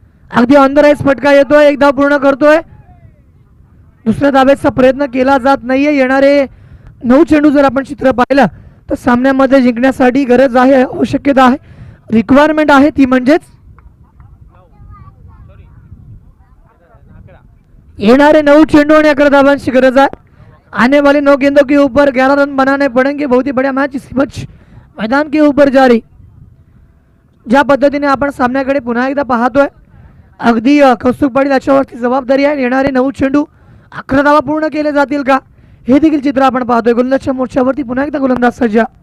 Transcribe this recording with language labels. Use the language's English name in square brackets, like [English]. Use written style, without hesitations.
[Marathi] अगदी [English] on the rise [Marathi] फटका येतोय. एक धाव पूर्ण करतोय. दुसऱ्या धावेचा प्रयत्न केला जात नाहीये. येणारे 9 चेंडू जर आपण चित्र पाहिलं तर सामन्यामध्ये जिंकण्यासाठी गरज आहे, आवश्यकता आहे, रिक्वायरमेंट आहे ती म्हणजेच येणारे 9 चेंडू आणि 11 धावांची गरज आहे. [Hindi] आने वाले 9 गेंदों के ऊपर 11 रन बनाने पड़ेंगे. बहुत ही बढ़िया मैच इसी मैच मैदान के ऊपर जारी. [Marathi] ज्या पद्धतीने आपण सामन्याकडे पुन्हा एकदा पाहतोय अगदी कौस्तुभ पाटील याच्यावरती जबाबदारी आहे. येणारे 9 चेंडू 11 धावा पूर्ण केले जातील का हे देखील चित्र आपण पाहतोय. गोलंदाजच्या मोर्चावरती पुन्हा एकदा गोलंदाज सज्ज.